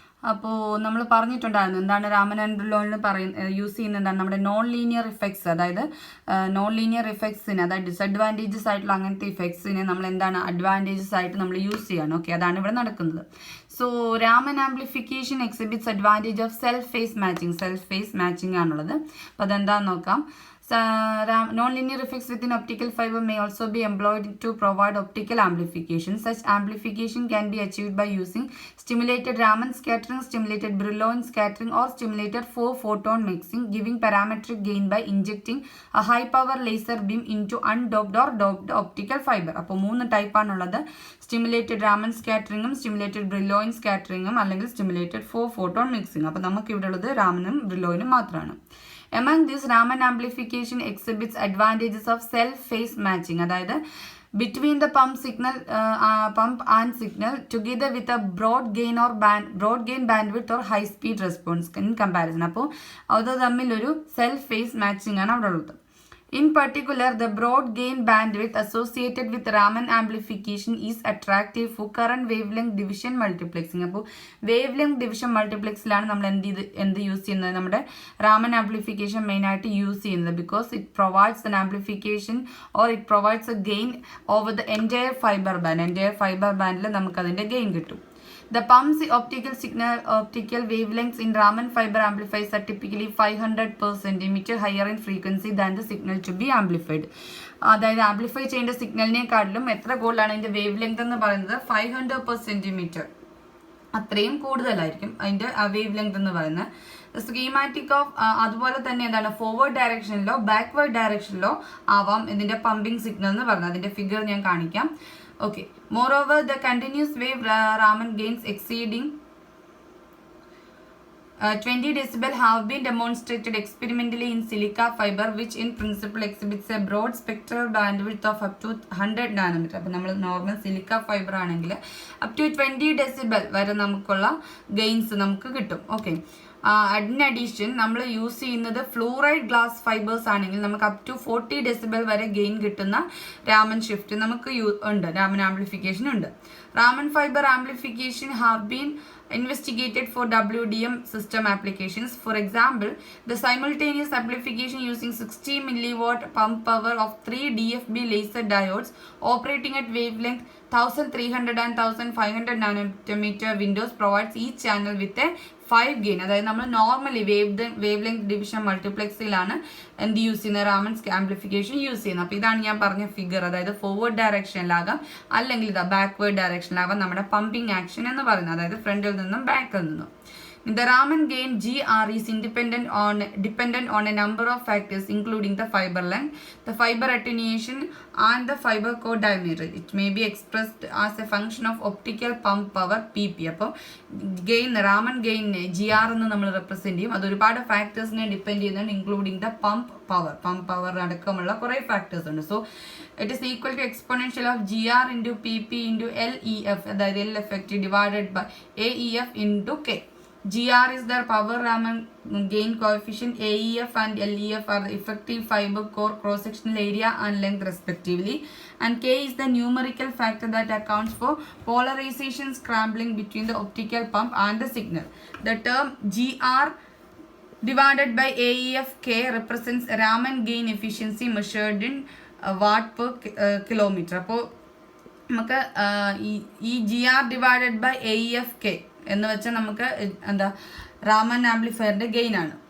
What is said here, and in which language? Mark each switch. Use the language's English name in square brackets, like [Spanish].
[Malayalam] അപ്പോൾ നമ്മൾ പറഞ്ഞിട്ടുണ്ടായിരുന്നു എന്താണ് റാമൻ ആൻഡ് ബ്രില്ലോയിൻ യൂസ് ചെയ്യുന്ന എന്താണ് നമ്മുടെ നോൺ ലീനിയർ ഇഫക്ട്സ്, അതായത് നോൺ ലീനിയർ ഇഫക്ട്സിന്, അതായത് ഡിസഡ്വാൻറ്റേജസ് ആയിട്ടുള്ള അങ്ങനത്തെ ഇഫക്ട്സിനെ നമ്മൾ എന്താണ് അഡ്വാൻറ്റേജസ് ആയിട്ട് നമ്മൾ യൂസ് ചെയ്യണം. ഓക്കെ, അതാണ് ഇവിടെ നടക്കുന്നത്. [English] So Raman amplification exhibits advantage of self phase matching ആണുള്ളത്. [Malayalam] അപ്പോൾ അതെന്താണെന്ന് നോക്കാം. [English] Non-linear effects within optical fiber may also be employed to provide optical amplification. Such amplification can be achieved by using stimulated Raman scattering, stimulated Brillouin scattering, or stimulated 4-photon mixing, giving parametric gain by injecting a high-power laser beam into undoped or doped optical fiber. [Malayalam] അപ്പോൾ 3 ടൈപ്പാണുള്ളത്. Stimulated ramen സ്കാറ്ററിങ്ങും stimulated ബ്രില്ലോയിൻ സ്കാറ്ററിങ്ങും അല്ലെങ്കിൽ stimulated 4-photon mixing. അപ്പോൾ നമുക്ക് ഇവിടെ ഉള്ളത് റാമനും ബ്രില്ലോയിനും മാത്രമാണ്. [English] Among this, Raman amplification exhibits advantages of self-phase matching, അതായത് between the pump and signal together with a broad gain bandwidth or high speed response in comparison. [Malayalam] അപ്പോൾ അത് തമ്മിൽ ഒരു സെൽഫ് ഫേസ് മാച്ചിങ് ആണ് അവിടെ ഉള്ളത്. [English] In particular, the broad gain bandwidth associated with Raman amplification is attractive for current wavelength division multiplexing. [Malayalam] അപ്പോൾ wavelength division multiplexിലാണ് നമ്മൾ എന്ത് യൂസ് ചെയ്യുന്നത്, നമ്മുടെ Raman amplification മെയിനായിട്ട് യൂസ് ചെയ്യുന്നത്, [English] because it provides an amplification or it provides a gain over the entire fiber band [Malayalam] ൽ നമുക്കതിൻ്റെ gain കിട്ടും. [English] The pump's optical wavelengths in Raman fiber amplifiers are typically 500 per centimeter higher in frequency than the signal to be amplified. [Malayalam] അതായത് amplify ചെയ്യേണ്ട സിഗ്നലിനെക്കാട്ടിലും എത്ര കൂടുതലാണ് അതിൻ്റെ wave length എന്ന് പറയുന്നത് 500 per centimeter, അത്രയും കൂടുതലായിരിക്കും അതിൻ്റെ വേവ് ലെങ്ത് എന്ന് പറയുന്നത്. സ്കീമാറ്റിക് ഓഫ് അതുപോലെ തന്നെ എന്താണ് ഫോർവേഡ് ഡയറക്ഷനിലോ ബാക്ക്വേർഡ് ഡയറക്ഷനിലോ ആവാം ഇതിൻ്റെ പമ്പിംഗ് സിഗ്നൽ എന്ന് പറയുന്നത്. അതിൻ്റെ ഫിഗർ ഞാൻ കാണിക്കാം. Okay. [English] Moreover, the continuous wave Raman gains exceeding 20 decibel have been demonstrated experimentally in silica fiber, which in principle exhibits a broad spectral bandwidth of up to 100 nanometer. [Malayalam] അപ്പോൾ നമ്മൾ normal silica fibre ആണെങ്കിൽ up to 20 decibel വരെ നമുക്കുള്ള gains നമുക്ക് കിട്ടും. Okay, in addition നമ്മൾ use ചെയ്യുന്നത് fluoride glass fibres ആണെങ്കിൽ നമുക്ക് അപ് ടു 40 ഡെസിബൽ വരെ ഗെയിൻ കിട്ടുന്ന രാമൻ ഷിഫ്റ്റ് നമുക്ക് ഉണ്ട്, രാമൻ ആംപ്ലിഫിക്കേഷൻ ഉണ്ട്. [English] Raman fiber amplification have been investigated for WDM system applications. For example, the simultaneous amplification using 60 milliwatt pump power of 3 DFB laser diodes operating at wavelength 1300 and 1500 nanometer windows provides each channel with a 5 gain. [Malayalam] അതായത് നമ്മൾ normally wave length division മൾട്ടിപ്ലെക്സിലാണ് എന്ത് use ചെയ്യുന്നത്, ramen amplification use ചെയ്യുന്നത്. അപ്പോൾ ഇതാണ് ഞാൻ പറഞ്ഞ figure, അതായത് ഫോർവേഡ് ഡയറക്ഷനിലാകാം അല്ലെങ്കിൽ ഇതാ ബാക്ക്വേർഡ് ഡയറക്ഷനിലാകാം നമ്മുടെ പമ്പിംഗ് ആക്ഷൻ എന്ന് പറയുന്നത്, അതായത് ഫ്രണ്ടിൽ നിന്നും ബാക്കിൽ നിന്നും. [English] The Raman gain GR is dependent on a number of factors including the fiber length, the fiber attenuation and the fiber core diameter. It may be expressed as a function of optical pump power PP. [Malayalam] അപ്പോൾ gain ramen gain GR എന്ന് നമ്മൾ represent ചെയ്യും. അത് ഒരുപാട് ഫാക്ടേഴ്സിനെ depend ചെയ്യുന്നുണ്ട്, including the pump power അടക്കമുള്ള കുറേ factors ഉണ്ട്. [English] So it is equal to exponential of GR into PP into LEF, അതായത് L effective divided by AEF into K. GR is the power Raman gain coefficient. AEF and LEF are the effective fiber core cross-sectional area and length respectively, and K is the numerical factor that accounts for polarization scrambling between the optical pump and the signal. The term GR divided by AEF K represents Raman gain efficiency measured in watt per kilometer. [Malayalam] അപ്പോൾ നമുക്ക് ഈ GR divided by AEF K എന്ന് വെച്ചാൽ നമുക്ക് എന്താ ramen ആംപ്ലിഫയറിന്റെ gain ആണ്.